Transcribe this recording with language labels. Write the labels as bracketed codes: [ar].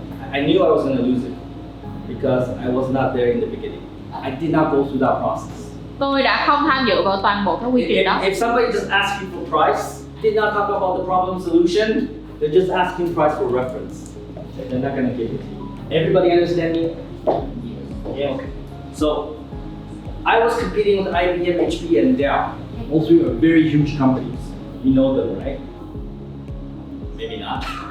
[en] I knew I was going to lose it because I was not there in the beginning. I did not go through that process. [vi] Tôi đã không tham dự vào toàn bộ cái quy trình đó. [en] If somebody just asks you for price, did not talk about the problem solution, they're just asking price for reference. They're not going to give it to you. Everybody understand me? Yeah, okay. So, I was competing with IBM, HP, and Dell. All 3 are very huge companies. You know them, right? Maybe not.